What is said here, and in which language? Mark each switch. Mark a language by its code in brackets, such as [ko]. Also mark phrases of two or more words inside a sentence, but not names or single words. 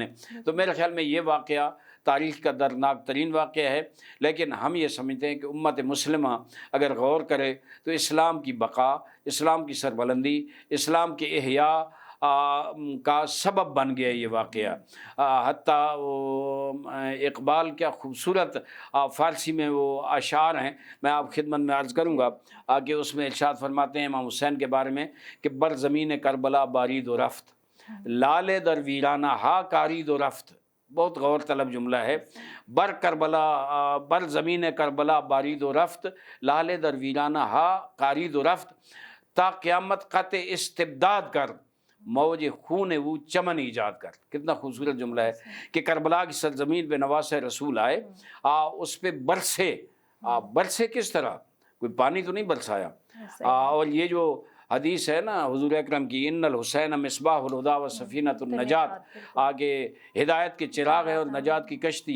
[ur] تو میرے خیال میں یہ واقعہ تاریخ کا دردناک ترین واقعہ ہے، لیکن ہم یہ سمجھتے ہیں کہ امت مسلمہ اگر غور کرے تو اسلام کی بقا، اسلام کی سربلندی، اسلام کے احیاء کا سبب بن گیا یہ واقعہ. حتیٰ اقبال کیا خوبصورت فارسی میں وہ اشعار ہیں، میں آپ خدمت میں عرض کروں گا کہ اس میں ارشاد فرماتے ہیں امام حسین کے بارے میں کہ [fa] بر زمین کربلا بارید و رفت، لال در ویرانہ ہا کارید و رفت. [ur] بہت غور طلب جملہ ہے. [fa] بر زمین کربلا بارید و رفت، لال در ویرانہ ہا کارید و رفت، تا قیامت قطع استبداد کر، موج خون وہ چمن ایجاد کر. [ur] کتنا خوبصورت جملہ ہے کہ کربلا کی سرزمین پہ نواسہ رسول آئے، اس پہ برسے کس طرح؟ کوئی پانی تو نہیں برسایا. اور یہ جو حدیث ہے نا حضور اکرم کی، [ar] ان الحسین مصباح الہدیٰ و سفینۃ النجات، [ur] آگے ہدایت کے چراغ ہے اور نجات کی کشتی ہے.